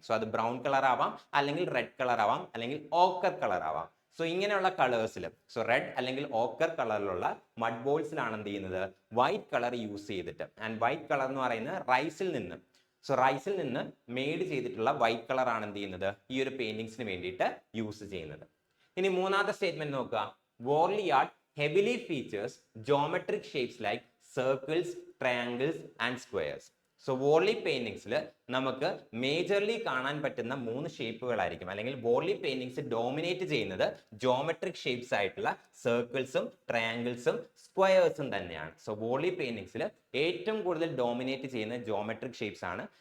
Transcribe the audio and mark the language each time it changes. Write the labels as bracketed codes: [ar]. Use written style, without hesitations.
[ml] So അത് brown colour ആവാം, അല്ലെങ്കിൽ റെഡ് കളർ ആവാം, അല്ലെങ്കിൽ ഓക്കർ കളർ ആവാം. സോ ഇങ്ങനെയുള്ള കളേഴ്സിൽ, സോ റെഡ് അല്ലെങ്കിൽ ഓക്കർ കളറിലുള്ള മഡ് ബോൾസിലാണ് എന്ത് ചെയ്യുന്നത്, വൈറ്റ് കളർ യൂസ് ചെയ്തിട്ട്. ആൻഡ് വൈറ്റ് കളർ എന്ന് പറയുന്നത് റൈസിൽ നിന്ന് മെയ്ഡ് ചെയ്തിട്ടുള്ള വൈറ്റ് കളർ ആണ് എന്ത് ചെയ്യുന്നത്, ഈ ഒരു പെയിന്റിങ്സിന് വേണ്ടിയിട്ട് യൂസ് ചെയ്യുന്നത്. ഇനി മൂന്നാമത്തെ സ്റ്റേറ്റ്മെന്റ് നോക്കുക, Worli art [en] heavily features geometric shapes like circles, triangles and squares. [ml] So Worli പെയിന്റിങ്സിൽ നമുക്ക് മേജർലി കാണാൻ പറ്റുന്ന 3 ഷേപ്പുകളായിരിക്കും, അല്ലെങ്കിൽ വോർലി പെയിന്റിങ്സ് ഡോമിനേറ്റ് ചെയ്യുന്നത് ജോമെട്രിക് ഷേപ്സ് ആയിട്ടുള്ള സർക്കിൾസും ട്രയാങ്കിൾസും സ്ക്വയേഴ്സും തന്നെയാണ്. സോ വോർലി പെയിന്റിങ്സിൽ ഏറ്റവും കൂടുതൽ ഡോമിനേറ്റ് ചെയ്യുന്ന ജോമെട്രിക് ഷേപ്സ് ആണ്.